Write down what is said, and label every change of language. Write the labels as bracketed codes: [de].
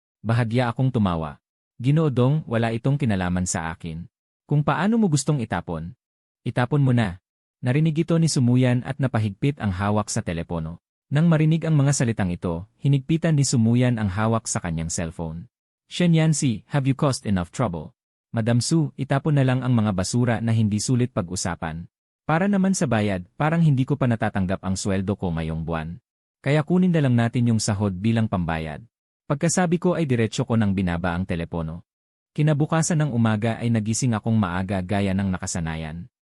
[tl] Bahagya akong tumawa. Ginoodong, wala itong kinalaman sa akin. Kung paano mo gustong itapon. Itapon mo na. Narinig ito ni Sumuyan at napahigpit ang hawak sa telepono. Nang marinig ang mga salitang ito, hinigpitan ni Sumuyan ang hawak sa kanyang cellphone. [en] Shen Yancy, have you caused enough trouble? [tl] Madam Su, itapon na lang ang mga basura na hindi sulit pag-usapan. Para naman sa bayad, parang hindi ko pa natatanggap ang sweldo ko ngayong buwan. Kaya kunin na lang natin yung sahod bilang pambayad. Pagkasabi ko ay diretsyo ko nang binaba ang telepono. Kinabukasan ng umaga ay nagising akong maaga gaya ng nakasanayan.